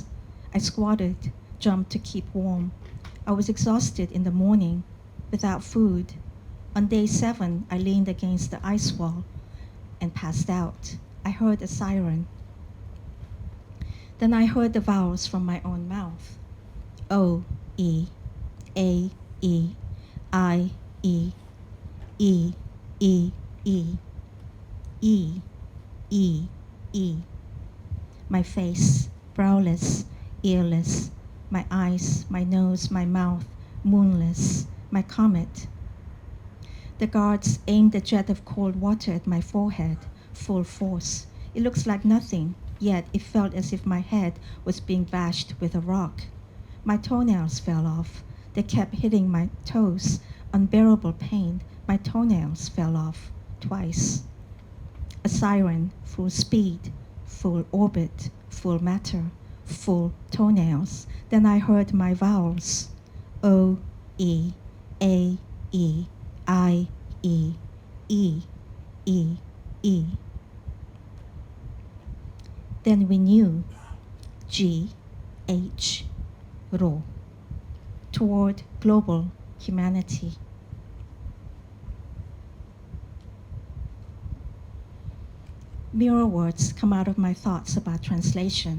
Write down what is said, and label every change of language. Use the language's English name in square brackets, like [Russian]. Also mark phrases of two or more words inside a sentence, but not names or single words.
[English] I squatted, jumped to keep warm. I was exhausted in the morning, without food. On day 7, I leaned against the ice wall and passed out. I heard a siren. Then I heard the vowels from my own mouth. O, E, A, E, I, E, E, E, E, E, E, E. My face, browless, earless. My eyes, my nose, my mouth, moonless. My comet. The guards aimed a jet of cold water at my forehead, full force. It looks like nothing, yet it felt as if my head was being bashed with a rock. My toenails fell off. They kept hitting my toes. Unbearable pain. My toenails fell off twice. A siren, full speed, full orbit, full matter, full toenails. Then I heard my vowels. O, E, A, E, I, E, E, E, E. Then we knew G, H, Ro, toward global humanity. Mirror words come out of my thoughts about translation.